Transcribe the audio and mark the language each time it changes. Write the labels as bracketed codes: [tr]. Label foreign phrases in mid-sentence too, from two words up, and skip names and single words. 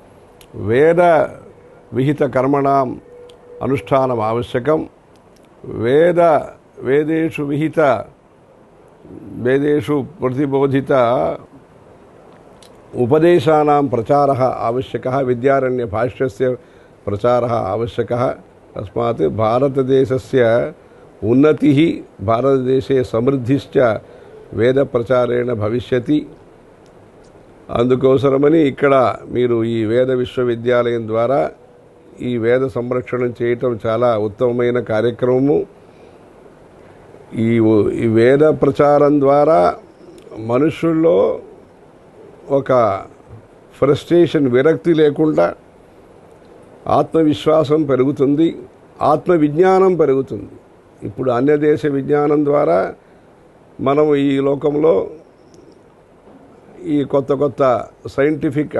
[sa] वेदविहितकर्मणाम् अनुष्ठानम् आवश्यकं वेदेषु प्रतिबोधित उपदेशानां प्रचारः आवश्यकः विद्यारण्यभाष्यस्य प्रचारः आवश्यकः तस्मात् भारतदेशस्य उन्नतिः भारतदेशे समृद्धिश्च వేదప్రచారేణ భవిష్యతి [te] అందుకోసమని ఇక్కడ మీరు ఈ వేద విశ్వవిద్యాలయం ద్వారా ఈ వేద సంరక్షణ చేయటం చాలా ఉత్తమమైన కార్యక్రమము ఈ వేద ప్రచారం ద్వారా మనుషుల్లో ఒక ఫ్రస్ట్రేషన్ విరక్తి లేకుండా ఆత్మవిశ్వాసం పెరుగుతుంది ఆత్మ విజ్ఞానం పెరుగుతుంది ఇప్పుడు అన్య దేశ విజ్ఞానం ద్వారా మనం ఈ లోకంలో ఈ కొత్త కొత్త సైంటిఫిక్